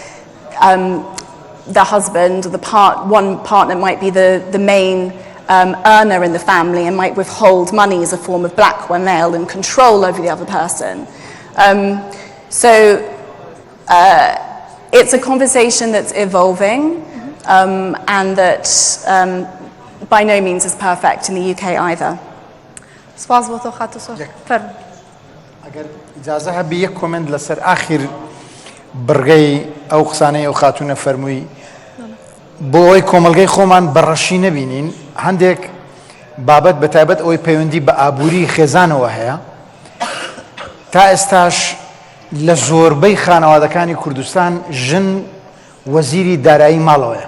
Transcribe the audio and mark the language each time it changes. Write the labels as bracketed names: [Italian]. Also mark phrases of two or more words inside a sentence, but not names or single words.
[English] the husband or one partner might be the main earner in the family and might withhold money as a form of blackmail and control over the other person. So it's a conversation that's evolving and that by no means is perfect in the UK either. [Central Kurdish] سپاس بۆ تۆ خاتوسۆ فەرموو. ئەگەر ئیجازە هەبی یەک کۆمنت لەسەر ئاخر بڕگەی ئەو قسانەی ئەو خاتوونە فەرمووی بۆ ئەوەی کۆمەلگەی خۆمان بەڕەشی نەبینین هەندێک بابەت بەتایبەت ئەوەی پەیوەندی بە ئابووری خێزانەوە هەیە تا ئێستاش لە زۆربەی خانەوادەکانی کوردستان ژن وەزیری دارایی ماڵەوەیە.